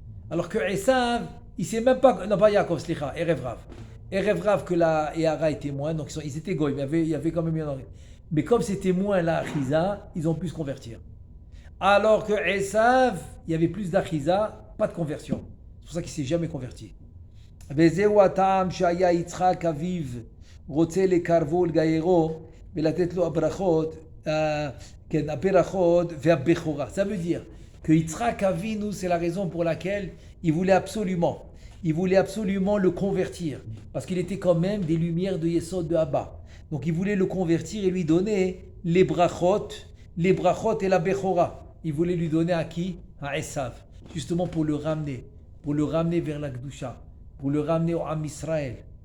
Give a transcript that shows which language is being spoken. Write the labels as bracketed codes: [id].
[fr] Alors que Esav, il s'est même pas... Non, pas Yaakov, Erev Rav. Erev Rav, que la Yahara était moins, donc ils étaient goy, il y avait quand même un... Mais comme c'était moins la Achiza, ils ont pu se convertir. Alors que Esav, il y avait plus d'Achiza, pas de conversion. C'est pour ça qu'il ne s'est jamais converti. [he] וזהו הטעם שהיה יצחק אביו רוצה לקרבו לגיירו ולתת לו הברכות, הברכות והבכורה. [fr] Ça veut dire que Yitzhak Avinu, c'est la raison pour laquelle il voulait absolument le convertir, parce qu'il était quand même des lumières de Yesod de Abba. Donc il voulait le convertir et lui donner les brachot et la bechora. Il voulait lui donner à qui? À Esav, justement pour le ramener vers la Gdusha, pour le ramener au Am Israël.